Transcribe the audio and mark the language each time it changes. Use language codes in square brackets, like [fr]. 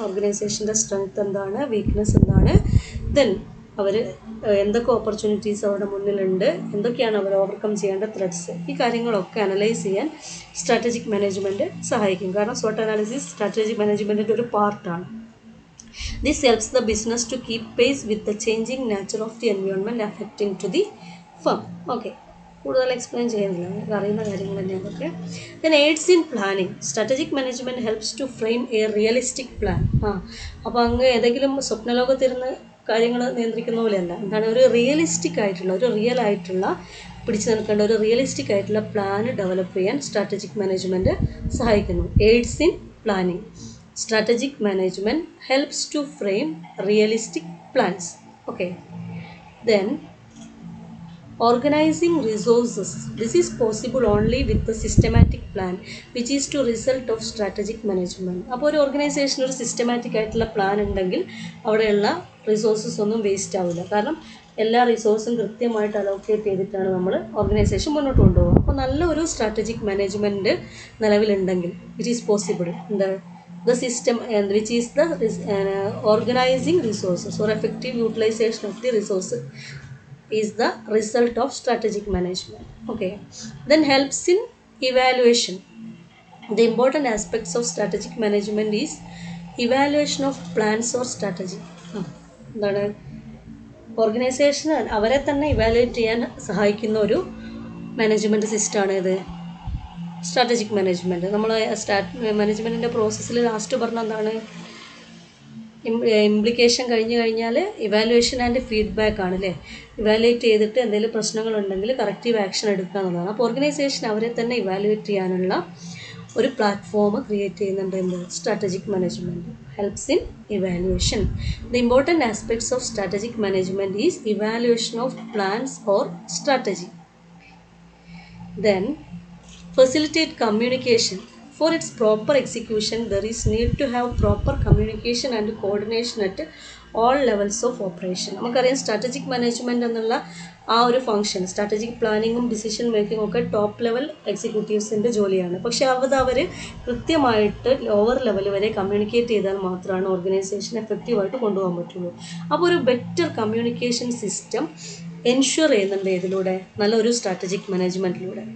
[ml] ഓർഗനൈസേഷൻ്റെ strength എന്താണ്, weakness എന്താണ്, then അവർ എന്തൊക്കെ ഓപ്പർച്യൂണിറ്റീസ് അവരുടെ മുന്നിലുണ്ട്, എന്തൊക്കെയാണ് അവർ ഓവർകം ചെയ്യേണ്ട ത്രെഡ്സ്, ഈ കാര്യങ്ങളൊക്കെ അനലൈസ് ചെയ്യാൻ സ്ട്രാറ്റജിക് മാനേജ്മെൻറ്റ് സഹായിക്കും. കാരണം SWOT അനാലിസിസ് സ്ട്രാറ്റജിക് മാനേജ്മെൻറ്റിൻ്റെ ഒരു പാർട്ടാണ്. [en] This helps the business to keep pace with the changing nature of the environment affecting to the firm. [ml] Okay, കൂടുതൽ എക്സ്പ്ലെയിൻ ചെയ്യുന്നില്ല, നമുക്ക് അറിയുന്ന കാര്യങ്ങൾ തന്നെയാണ് അതൊക്കെ. [en] Then aids in planning. Strategic management helps to frame a realistic plan. [ml] അപ്പോൾ അങ്ങ് ഏതെങ്കിലും സ്വപ്നലോകത്തിരുന്ന് കാര്യങ്ങൾ നിയന്ത്രിക്കുന്ന പോലെയല്ല, എന്താണ് ഒരു റിയലിസ്റ്റിക് ആയിട്ടുള്ള, ഒരു റിയൽ ആയിട്ടുള്ള പിടിച്ചു നിൽക്കേണ്ട ഒരു റിയലിസ്റ്റിക് ആയിട്ടുള്ള പ്ലാൻ ഡെവലപ്പ് ചെയ്യാൻ സ്ട്രാറ്റജിക് മാനേജ്മെൻറ്റ് സഹായിക്കുന്നു. [en] Aids in planning. Strategic management helps to frame realistic plans. Okay. Then organizing resources. This is possible only with the systematic plan, which is to result of strategic management. [ml] അപ്പോൾ ഒരു organisation ഒരു systematic ആയിട്ടുള്ള plan ഉണ്ടെങ്കിൽ അവിടെയുള്ള resources ഒന്നും waste ആവില്ല. കാരണം എല്ലാ റിസോഴ്സും കൃത്യമായിട്ട് അലോക്കേറ്റ് ചെയ്തിട്ടാണ് നമ്മൾ ഓർഗനൈസേഷൻ മുന്നോട്ട് കൊണ്ടുപോകുക. അപ്പോൾ നല്ലൊരു സ്ട്രാറ്റജിക് മാനേജ്മെൻറ്റ് നിലവിലുണ്ടെങ്കിൽ [en] It is possible. [ml] എന്താ [en] the system and which is the organizing resources or effective utilization of the resources is the result of strategic management. Okay, then helps in evaluation. The important aspects of strategic management is evaluation of plans or strategy. [ml] എന്താണ് organisation അവരെ തന്നെ evaluate ചെയ്യാൻ സഹായിക്കുന്ന ഒരു management സിസ്റ്റമാണ് ഇത് strategic management. നമ്മൾ മാനേജ്മെൻറ്റിൻ്റെ പ്രോസസ്സിൽ ലാസ്റ്റ് പറഞ്ഞ എന്താണ്, ഇംപ്ലിക്കേഷൻ കഴിഞ്ഞ് കഴിഞ്ഞാൽ ഇവാലുവേഷൻ ആൻഡ് ഫീഡ്ബാക്ക് ആണ് അല്ലേ. ഇവാലുവേറ്റ് ചെയ്തിട്ട് എന്തെങ്കിലും പ്രശ്നങ്ങളുണ്ടെങ്കിൽ കറക്റ്റീവ് ആക്ഷൻ എടുക്കുക എന്നുള്ളതാണ്. അപ്പോൾ ഓർഗനൈസേഷൻ അവരെ തന്നെ ഇവാലുവേറ്റ് ചെയ്യാനുള്ള ഒരു പ്ലാറ്റ്ഫോം ക്രിയേറ്റ് ചെയ്യുന്നുണ്ട് എന്ത്, [en] Strategic management helps in evaluation. The important aspects of strategic management is evaluation of plans or strategy. Then facilitate communication. For its proper execution, there is need to have proper communication and coordination at all levels of operation. [ml] നമുക്കറിയാം strategic management എന്നുള്ള ആ ഒരു function, strategic പ്ലാനിങ്ങും decision മേക്കിങ്ങും ഒക്കെ top level എക്സിക്യൂട്ടീവ്സിൻ്റെ ജോലിയാണ്. പക്ഷേ അവർ കൃത്യമായിട്ട് lower level വരെ communicate ചെയ്താൽ മാത്രമാണ് ഓർഗനൈസേഷൻ എഫക്റ്റീവായിട്ട് കൊണ്ടുപോകാൻ പറ്റുള്ളൂ. അപ്പോൾ ഒരു ബെറ്റർ കമ്മ്യൂണിക്കേഷൻ സിസ്റ്റം എൻഷുർ ചെയ്യുന്നുണ്ട് ഇതിലൂടെ, നല്ലൊരു സ്ട്രാറ്റജിക് മാനേജ്മെൻറ്റിലൂടെ.